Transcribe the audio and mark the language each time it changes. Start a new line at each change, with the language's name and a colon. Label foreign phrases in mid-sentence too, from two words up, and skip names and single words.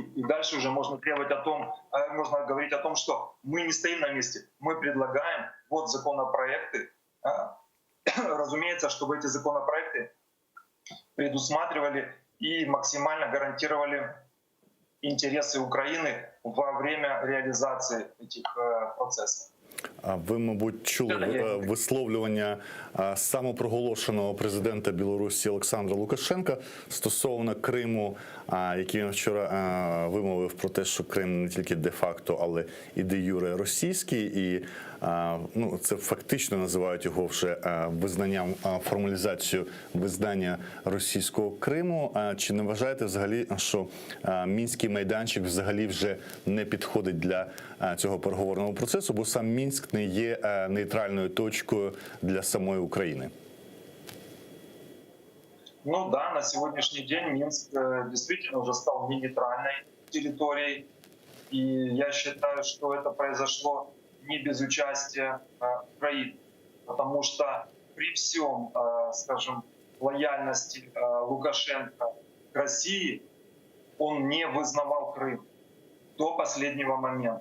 Russian: И дальше уже можно требовать о том, можно говорить о том, что мы не стоим на месте, мы предлагаем вот законопроекты, разумеется, чтобы эти законопроекты предусматривали и максимально гарантировали интересы Украины во время реализации этих процессов.
Ukrainian: Ви, мабуть, чули висловлювання самопроголошеного президента Білорусі Олександра Лукашенка стосовно Криму, який він вчора вимовив про те, що Крим не тільки де-факто, але і де-юре російський. І це фактично називають його вже визнанням, формалізацією визнання російського Криму. Чи не вважаєте взагалі, що Мінський майданчик взагалі вже не підходить для цього переговорного процесу, бо сам Мінськ не є нейтральною точкою для самої України?
Russian: Ну да, на сегодняшний день Минск действительно уже стал не нейтральной территорией. И я считаю, что это произошло не без участия Украины. Потому что при всем, скажем, лояльности Лукашенко к России, он не вызнавал Крым до последнего момента.